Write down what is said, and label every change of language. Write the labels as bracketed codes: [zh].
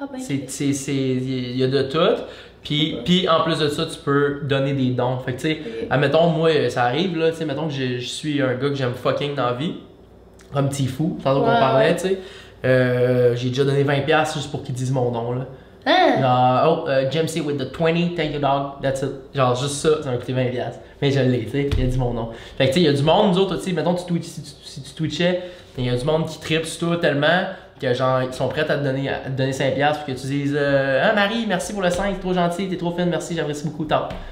[fr] Il y a de tout. Puis en plus de ça, tu peux donner des dons. Fait que tu sais, admettons, moi, ça arrive, là, tu sais, mettons que je suis un gars que j'aime fucking dans la vie, comme petit fou, tantôt qu'on parlait, tu sais. J'ai déjà donné 20$ juste pour qu'ils disent mon nom, là. [en] Genre, Jamesy with the 20, thank you dog, that's it. [fr] Genre, juste ça, ça m'a coûté 20$. Mais je l'ai, tu sais, il a dit mon nom. Fait que tu sais, il y a du monde, nous autres, tu sais, mettons, si tu twitchais, il y a du monde qui tripe sur toi tellement que genre ils sont prêts à te donner 5$ pour que tu dises ah Marie, merci pour le 5, t'es trop gentil, t'es trop fine, merci, j'apprécie beaucoup tant.